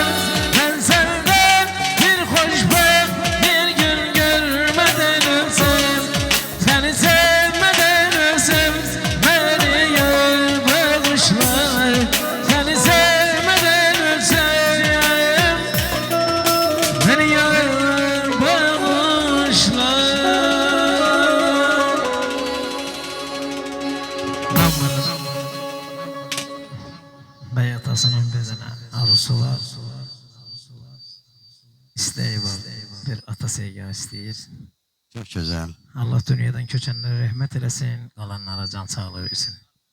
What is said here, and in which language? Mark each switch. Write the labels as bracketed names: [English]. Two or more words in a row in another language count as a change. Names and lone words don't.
[Turkish] Ben senden bir hoşbext bir gün görmeden ölsem. Seni sevmeden ölsem beni yar bağışlar. Seni sevmeden ölsem beni yar bağışlar. [Azerbaijani] Bəy atasının bizə arzusu var. İstəyi var. Bir ata sevgi istəyir. [Turkish] Çok güzel. [Azerbaijani] Allah dünyadan köçənlərə rəhmət eləsin, qalanlara can sağlığı versin.